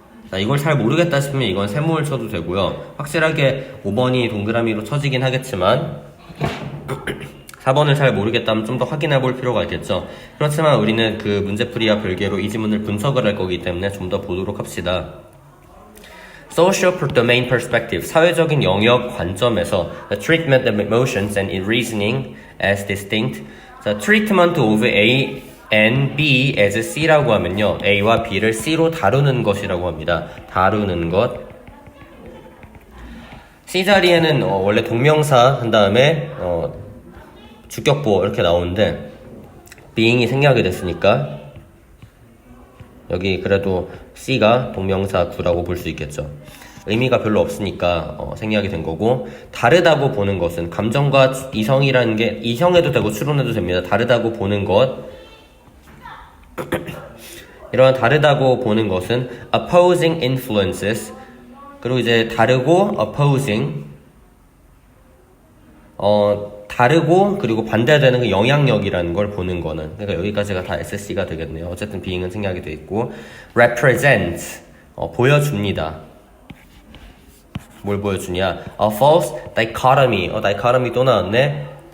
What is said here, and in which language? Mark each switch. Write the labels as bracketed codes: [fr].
[ko] 자, 이걸 잘 모르겠다 싶으면 이건 세모를 쳐도 되고요. 확실하게 5번이 동그라미로 쳐지긴 하겠지만 4번을 잘 모르겠다면 좀 더 확인해 볼 필요가 있겠죠. 그렇지만 우리는 그 문제풀이와 별개로 이 지문을 분석을 할 거기 때문에 좀 더 보도록 합시다. [en] Social domain perspective, [ko] 사회적인 영역 관점에서 [en] the treatment of emotions and in reasoning as distinct. [ko] 자, [en] treatment of A and B as C [ko] 라고 하면요, A와 B를 C로 다루는 것이라고 합니다. 다루는 것. C 자리에는 원래 동명사 한 다음에 주격보 이렇게 나오는데, being이 생략이 됐으니까 여기 그래도 C가 동명사 구라고 볼 수 있겠죠. 의미가 별로 없으니까 생략이 된 거고, 다르다고 보는 것은 감정과 이성이라는 게 이성해도 되고 추론해도 됩니다. 다르다고 보는 것, 이러한 다르다고 보는 것은 [en] opposing influences, [ko] 그리고 이제 다르고 opposing, 다르고 그리고 반대되는 그 영향력이라는 걸 보는 거는, 그러니까 여기까지가 다 SC가 되겠네요. 어쨌든 being은 생략이 돼 있고, [en] represent, [ko] 보여줍니다. 뭘 보여주냐? [en] A false dichotomy, dichotomy [ko] 또 나왔네.